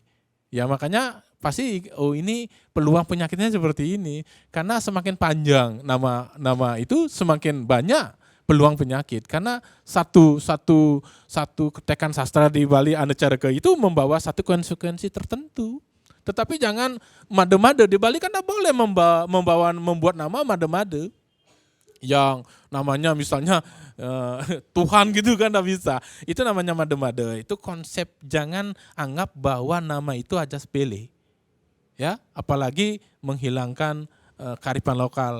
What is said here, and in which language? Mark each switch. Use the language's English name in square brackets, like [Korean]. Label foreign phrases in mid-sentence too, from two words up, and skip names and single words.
[Indonesian] Ya makanya pasti ini peluang penyakitnya seperti ini. Karena semakin panjang nama itu semakin banyak peluang penyakit, karena satu ketekan sastra di Bali Anecarake itu membawa satu konsekuensi tertentu. Tetapi jangan made-made. Di Bali kan tidak boleh membuat nama made-made yang namanya misalnya Tuhan gitu kan tidak bisa. Itu namanya made-made. Itu konsep, jangan anggap bahwa nama itu aja sepele. Ya, apalagi menghilangkan kearifan lokal.